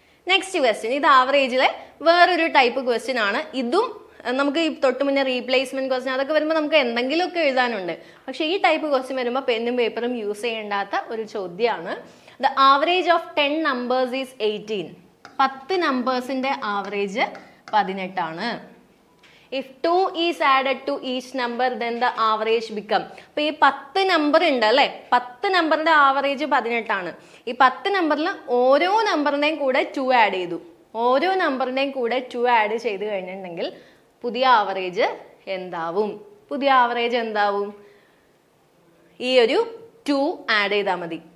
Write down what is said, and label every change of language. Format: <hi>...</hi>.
<ml>Next question, ഇത് ആവറേജിലെ വേറൊരു type question ആണ്. ഇതും നമുക്ക് ഈ തൊട്ട് മുന്നേ റീപ്ലേസ്മെന്റ് ക്വസ്റ്റ്യൻ അതൊക്കെ വരുമ്പോൾ നമുക്ക് എന്തെങ്കിലുമൊക്കെ എഴുതാനുണ്ട്. പക്ഷെ ഈ ടൈപ്പ് ക്വസ്റ്റ്യൻ വരുമ്പോൾ പെന്നും പേപ്പറും യൂസ് ചെയ്യേണ്ടാത്ത ഒരു ചോദ്യമാണ്.</ml> <en>The average of 10 numbers is 18.</en> <ml>10 നമ്പേഴ്സിന്റെ average 18 ആണ്.</ml> <en>If 2 is added to each number, then the average become.</en> <ml>അപ്പൊ ഈ 10 നമ്പർ ഉണ്ട് അല്ലെ? 10 നമ്പറിന്റെ ആവറേജ് 18 ആണ്. ഈ 10 നമ്പറിൽ ഓരോ നമ്പറിന്റെയും കൂടെ 2 ആഡ് ചെയ്തു. ഓരോ നമ്പറിന്റെയും കൂടെ 2 ആഡ് ചെയ്ത് കഴിഞ്ഞിട്ടുണ്ടെങ്കിൽ പുതിയ ആവറേജ് എന്താവും? പുതിയ ആവറേജ് എന്താവും? ഈ ഒരു 2 ആഡ് ചെയ്താൽ മതി.</ml>